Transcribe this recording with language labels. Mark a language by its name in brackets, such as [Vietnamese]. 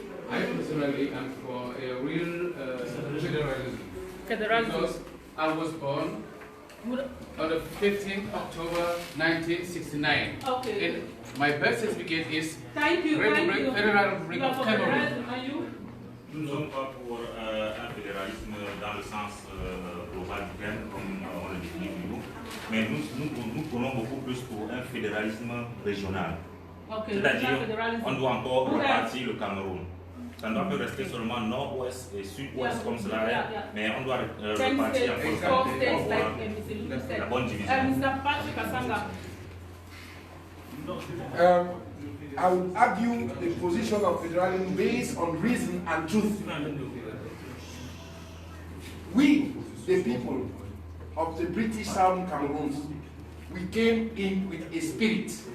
[English] I personally am for a real federalism. Because I was born on the 15th October 1969. Okay. And my birth certificate is Federal Republic of Cameroon. [French] Nous sommes pas pour un fédéralisme dans le sens global du terme, comme on le définit nous, mais nous prenons beaucoup plus pour un fédéralisme régional. Okay. C'est-à-dire, on doit encore répartir le Cameroun. Ça ne doit pas rester seulement nord-ouest et sud-ouest comme cela est, mais on doit repartir encore pour la bonne division. [English] Mr. Patrick Asanga. I would argue the position of federalism based on reason and truth. We, the people of the British Southern Cameroons, we came in with a spirit.